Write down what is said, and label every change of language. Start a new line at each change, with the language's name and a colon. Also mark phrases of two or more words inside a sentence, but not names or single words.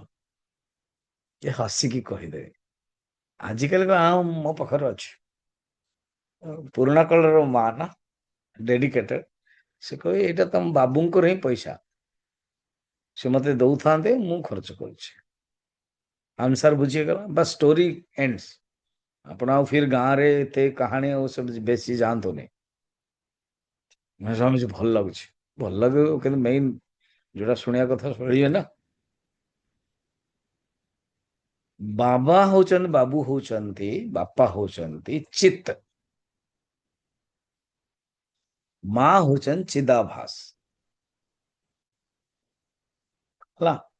Odia: ଏ ହସିକି କହିଦେବେ। ଆଜିକାଲି ମୋ ପାଖରେ ଅଛି। ପୁରୁଣା କାଳର ମା ନା, ଡେଡିକେଟେଡ, ସେ କହେ ଏଇଟା ତମ ବାବୁଙ୍କର ହିଁ ପଇସା, ସେ ମତେ ଦଉଥାନ୍ତେ, ମୁଁ ଖର୍ଚ୍ଚ କରୁଛି।
Hindi: आंसर बुझिएगा, बस
English: story ends.
Odia: ଆପଣ ଆଉ ଫିର ଗାଁରେ ଏତେ କାହାଣୀ ଆଉ ସବୁ ବେଶୀ ଯାଆନ୍ତୁ ନାହିଁ। ମୁଁ ଭାବୁଛି ଭଲ ଲାଗୁଛି, ଭଲ ଲାଗିବ, କିନ୍ତୁ ମେନ୍ ଯୋଉଟା ଶୁଣିବା କଥା ଶୁଣିବେ ନା। ବାବା ହଉଛନ୍ତି, ବାବୁ ହଉଛନ୍ତି, ବାପା ହଉଛନ୍ତି ଚିତ୍ତ, ମା ହଉଛନ୍ତି ଚିଦାଭାସ ହେଲା।